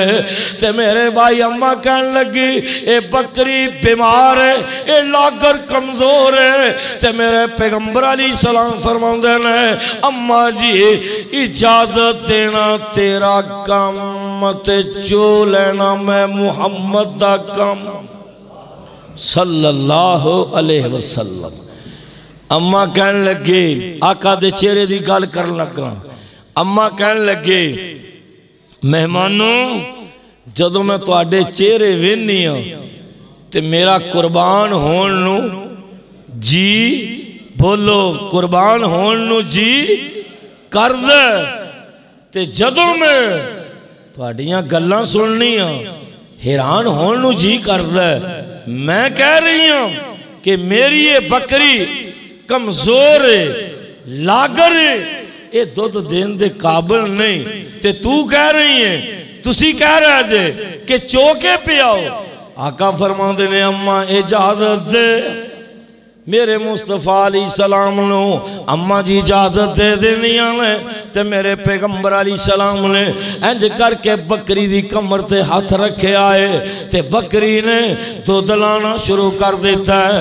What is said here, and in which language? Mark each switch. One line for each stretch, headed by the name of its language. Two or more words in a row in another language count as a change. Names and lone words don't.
Punjabi: تے میرے بھائی اماں کہن لگی اے بکری بیمار ہے، یہ لاغر کمزور ہے. تے میرے پیغمبر
Arabic: عليه السلام
Punjabi: فرماؤندے نے اماں جی اجازت دینا تیرا کام تے چو لینا میں محمد دا کام
Arabic: صلى الله عليه وسلم.
Punjabi: اماں کہن لگے آقا دے چہرے دی گل کرن لگا. اماں کہن لگے مہمانو جدوں میں تہاڈے چہرے ویکھنی ہاں تے میرا قربان ہون نوں جی بولو قربان ہون نوں جی کر دے. تے جدوں میں تہاڈیاں گلاں سننیاں حیران ہون نوں جی کر دے. میں کہہ رہی ہوں کہ میری یہ بکری کمزور ہے لاغر ہے یہ دودھ دینے دے قابل نہیں. تے تو کہہ رہی ہے تسی کہہ رہے جے کہ چوکے پہ آؤ. آقا فرماتے نے اماں اجازت دے میرے مصطفیٰ
Arabic: عليه السلام
Punjabi: نوں. اماں جی اجازت دے دینیاں نے تے میرے پیغمبر
Arabic: عليه السلام
Punjabi: نے انج کرکے بکری دی کمر تے ہاتھ رکھے آئے تے بکری نے دودھ لانا شروع کر دتا ہے.